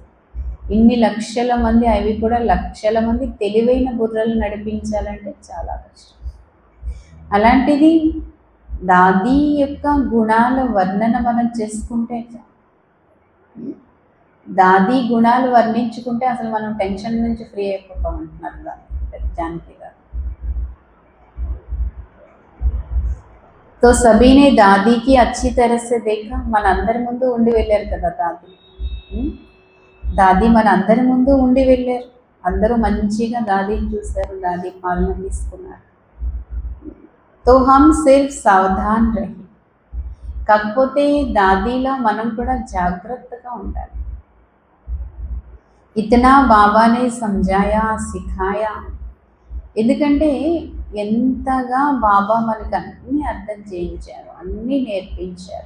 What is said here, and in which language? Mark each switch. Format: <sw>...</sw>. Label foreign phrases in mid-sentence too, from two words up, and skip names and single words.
<te>ఇన్ని లక్షల మంది, అవి కూడా లక్షల మంది తెలివైన బుర్రలు నడిపించాలంటే చాలా కష్టం. అలాంటిది దాదీ యొక్క గుణాల వర్ణన మనం చేసుకుంటే, దాదీ గుణాలు వర్ణించుకుంటే అసలు మనం టెన్షన్ నుంచి ఫ్రీ అయిపోతాం అంటున్నారు జానకి గారు.</te> <hi>तो सभी ने दादी की अच्छी तरह से देखा.</hi> <te>మన అందరి ముందు ఉండి వెళ్ళారు కదా దాది. దాది మన అందరి ముందు ఉండి వెళ్ళారు. అందరూ మంచిగా దాదీని చూశారు, దాది పాలన తీసుకున్నారు.</te> <hi>तो हम सिर्फ सावधान रहे.</hi> <te>కాకపోతే దాదీలా మనం కూడా జాగ్రత్తగా ఉండాలి.</te> <hi>इतना बाबा ने समझाया सिखाया.</hi> <te>ఎందుకంటే ఎంతగా బాబా మనకు అన్నీ అర్థం చేయించారు, అన్నీ నేర్పించారు.</te>